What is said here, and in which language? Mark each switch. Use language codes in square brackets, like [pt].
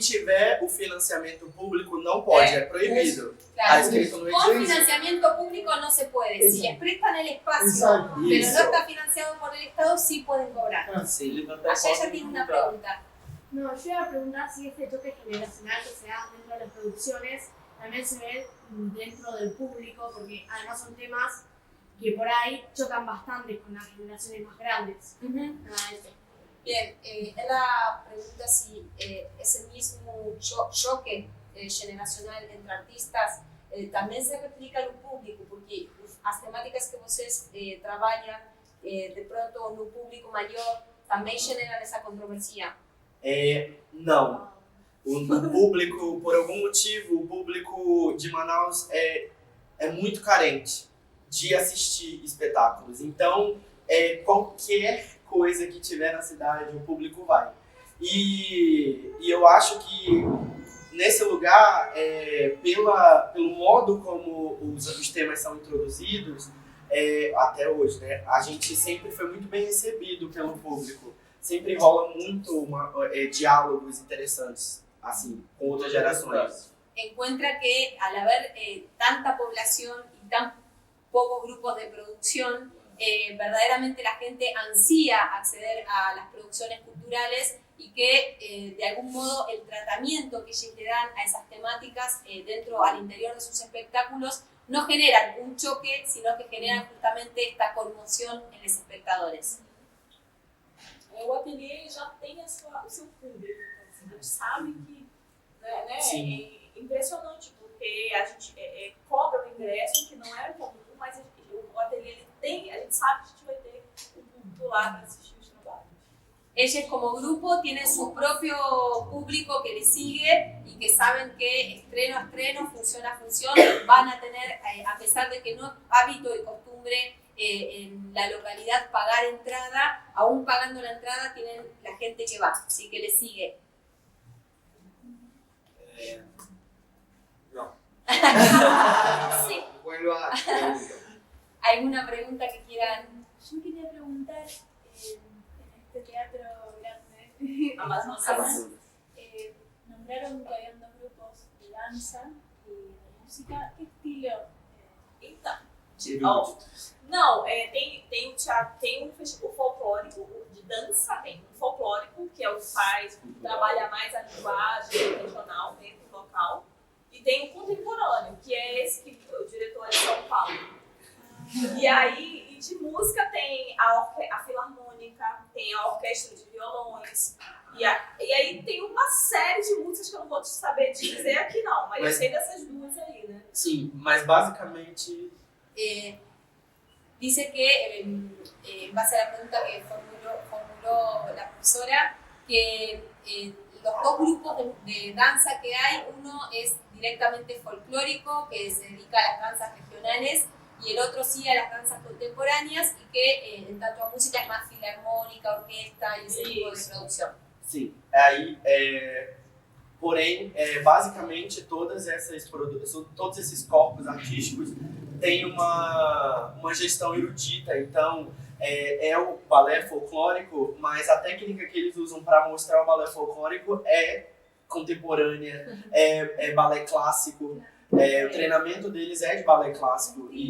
[pt] Se tiver o financiamento público, não pode, é proibido. Está Claro. escrito no [es] Con [pt] edital. [es] financiamiento público no se puede. Si les prestan el espacio, Exacto. pero no [pt] Isso. [es] está financiado por el Estado, sí pueden cobrar. [pt] Sim. Levantar [es] Allá ya tiene una pregunta. No, yo iba a preguntar si este choque generacional que se da dentro de las producciones también se ve dentro del público, porque además son temas que por ahí chocan bastante con las generaciones más grandes. Nada de eso. [pt] Bien, ela [es] pregunta si ese mismo choque generacional entre artistas [pt] também se replica no público, porque as temáticas que vocês trabalham, de pronto no público maior, também generam essa controvérsia. Não. O público, por algum motivo, o público de Manaus é muito carente de assistir espetáculos. Então, qualquer coisa que tiver na cidade, o público vai. E eu acho que nesse lugar, pelo modo como os temas são introduzidos, até hoje, né, a gente sempre foi muito bem recebido pelo público. Sempre rola muito diálogos interessantes, assim, com outras gerações. [es] Encuentra que al haber tanta población y tan pocos grupos de producción, verdaderamente la gente ansía acceder a las producciones culturales y que de algún modo el tratamiento que ellos le dan a esas temáticas al interior de sus espectáculos no generan un choque, sino que generan justamente esta conmoción en los espectadores. [pt] O ateliê já tem o seu público, então, a gente sabe que é impressionante, porque a gente cobra o ingresso, que não é comum, mas o ateliê tem, a gente sabe que a gente vai ter o público lá para assistir os trabalhos. [es] Ellos como grupo tienen su propio público que les sigue y que saben que estreno a estreno, función a función, van a tener, a pesar de que no es hábito y costumbre en la localidad pagar entrada, aún pagando la entrada tienen la gente que va, así que les sigue. No, Sí. Vuelva a pregunta. ¿Alguna pregunta que quieran? Yo quería preguntar, en este teatro grande, Amazonas. nombraron que habían dos grupos de danza y de música. ¿Qué estilo? [pt] Então, Erudito. não, tem o teatro, tem o folclórico, o de dança, tem um folclórico, que é o que faz, trabalha mais a linguagem regional, dentro do local. E tem o contemporâneo, que é esse que o diretor é de São Paulo. E aí, e de música tem a filarmônica, tem a orquestra de violões. E aí tem uma série de músicas que eu não vou saber te dizer aqui não, mas eu sei dessas duas aí, né? Sim, mas basicamente [es] Dice que, en base a la pregunta que formuló la profesora, que los dos grupos de danza que hay, uno es directamente folclórico, que se dedica a las danzas regionales, y el otro sí a las danzas contemporáneas, y que en tanto a música es más filarmónica, orquesta y ese tipo de producción. [pt] sim. Aí, porém, basicamente todos esses corpos artísticos têm uma gestão erudita, então é o balé folclórico, mas a técnica que eles usam para mostrar o balé folclórico é contemporânea, é balé clássico, o treinamento deles é de balé clássico.